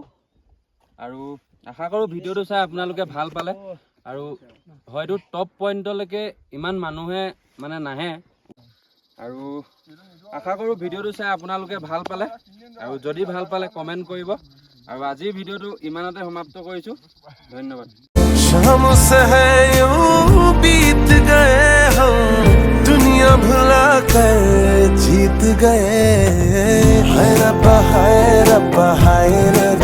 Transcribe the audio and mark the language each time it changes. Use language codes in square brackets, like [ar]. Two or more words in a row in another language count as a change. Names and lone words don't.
[as] আৰু আশা কৰোঁ ভিডিঅ'টো চাই আপোনালোকে ভাল পালে। আৰু হয়তো [en] top point [as] ইমান মানুহে মানে নাহে, আৰু আশা কৰোঁ ভিডিঅ'টো চাই আপোনালোকে ভাল পালে। আৰু যদি ভাল পালে কমেণ্ট কৰিব। আৰু আজিৰ ভিডিঅ'টো ইমানতে সমাপ্ত কৰিছোঁ। ধন্যবাদ। [hi] शाम से है यूं बीत गए हम, दुनिया भुला कर जीत गए। हाय रब्बा हाय रब्बा हाय